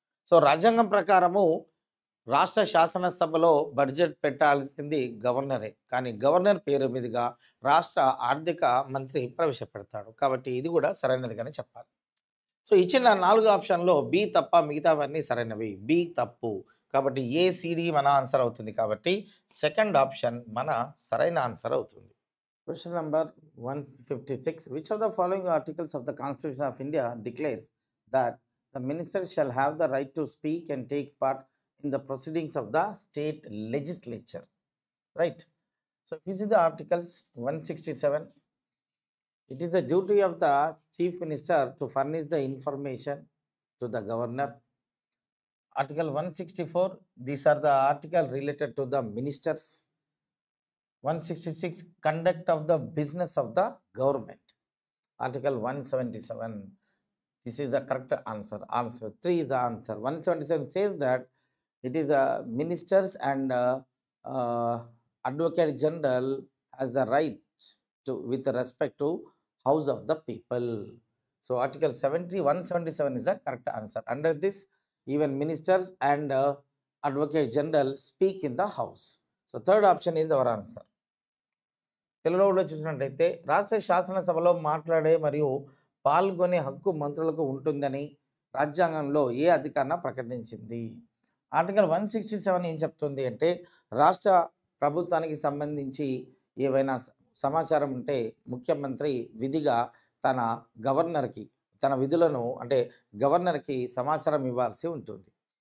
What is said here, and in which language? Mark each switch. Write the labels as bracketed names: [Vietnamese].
[Telugu] So రాజ్యాంగం ప్రకారము రాష్ట్ర శాసనసభలో బడ్జెట్ పెట్టాల్సింది గవర్నరే, కానీ గవర్నర్ పేరు మీదుగా రాష్ట్ర ఆర్థిక మంత్రి ప్రవేశపెడతాడు. కాబట్టి ఇది కూడా సరైనదిగానే చెప్పాలి. సో ఇచ్చిన 4 ఆప్షన్లో బి తప్ప మిగతావన్నీ సరైనవి. బి తప్పు. కాబట్టి ఏసిడి మన ఆన్సర్ అవుతుంది. కాబట్టి సెకండ్ ఆప్షన్ మన సరైన ఆన్సర్ అవుతుంది. [English] Question number 156. Which of the following articles of the Constitution of India declares that the minister shall have the right to speak and take part in the proceedings of the state legislature? Right. So if you see the articles 167, it is the duty of the chief minister to furnish the information to the governor. Article 164, these are the articles related to the ministers. 166, conduct of the business of the government. Article 177, this is the correct answer. Answer 3 is the answer. 177 says that it is the ministers and advocate general has the right to, with respect to house of the people. So article 177 is the correct answer. Under this, even ministers and advocate general speak in the house. So third option is our answer. [Telugu] తెలుగులో కూడా చూసినట్లయితే రాష్ట్ర శాసనసభలో మాట్లాడే మరియు పాల్గొనే హక్కు మంత్రులకు ఉంటుందని రాజ్యాంగంలో ఏ అధికారణ ప్రకటించింది? ఆర్టికల్ 167 ఏం చెప్తుంది అంటే, రాష్ట్ర ప్రభుత్వానికి సంబంధించి ఏవైనా సమాచారం ఉంటే ముఖ్యమంత్రి విధిగా తన గవర్నర్కి తన విధులను అంటే గవర్నర్కి సమాచారం ఇవ్వాల్సి ఉంటుంది.